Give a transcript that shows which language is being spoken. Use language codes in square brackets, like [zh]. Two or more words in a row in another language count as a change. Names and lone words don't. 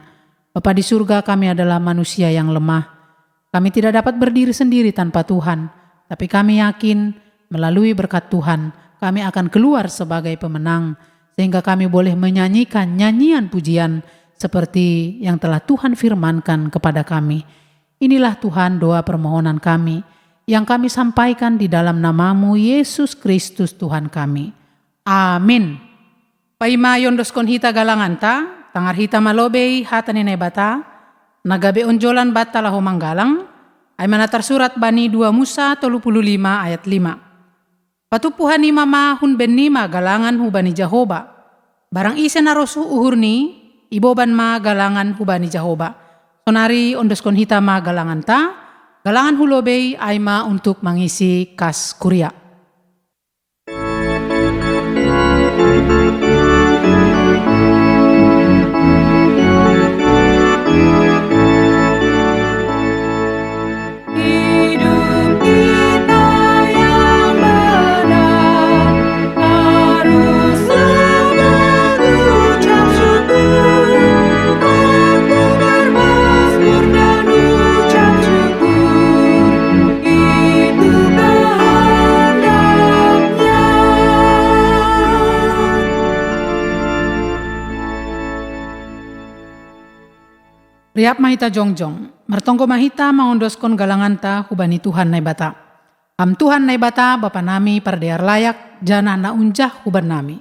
[id] Bapa di surga, kami adalah manusia yang lemah. Kami tidak dapat berdiri sendiri tanpa Tuhan, tapi kami yakin melalui berkat Tuhan, kami akan keluar sebagai pemenang, sehingga kami boleh menyanyikan nyanyian pujian seperti yang telah Tuhan firmankan kepada kami. Inilah Tuhan doa permohonan kami, yang kami sampaikan di dalam nama-Mu Yesus Kristus Tuhan kami. Amin. [bts] Paimayon doskon hita galanganta, tangar hita malobei hata nene bata, nagabe onjolan bata lahu manggalang, ay manatar surat bani 2 Musa 35 ayat 5. Patupuhan ni mama hun ben nima galangan hubani Jehoba, barang isen narosu uhur ni, iboban ma galangan hubani Jehoba. Sonari ondoskon hita ma galangan ta, galangan hulobei aima [id] untuk mengisi kas kuria. Hidup kita yang benar harus mengucap syukur. Aku bermazmur dan ucap syukur, itu kehendaknya. [bts] Riap mahita jongjong, martongko mahita maondoskon galanganta hubani Tuhan nai bata. Ham Tuhan nai bata Bapa nami pardear layak, jana na unjah huban nami.